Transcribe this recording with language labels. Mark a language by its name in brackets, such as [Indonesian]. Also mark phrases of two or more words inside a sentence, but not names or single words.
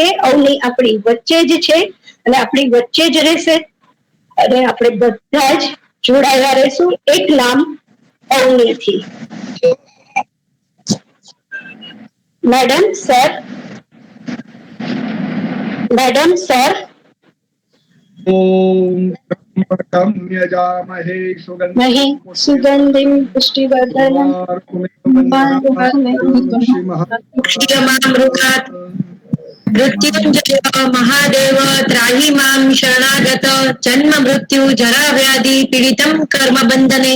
[Gujarati] અવની આપણી વચ્ચે જ છે અને આપણી વચ્ચે જ રહેશે અને આપણે બધા જ જોડાયા રહેશું એક નામ અવનીથી. મેડમ, સર, મેડમ, સર. [Sanskrit] ओम यजामहे सुगंधिं पुष्टिवर्धनम् मृत्युंजय महादेव त्राहि मां शरणागत जन्म मृत्यु जरा व्याधि पीड़ितं कर्म बंधने.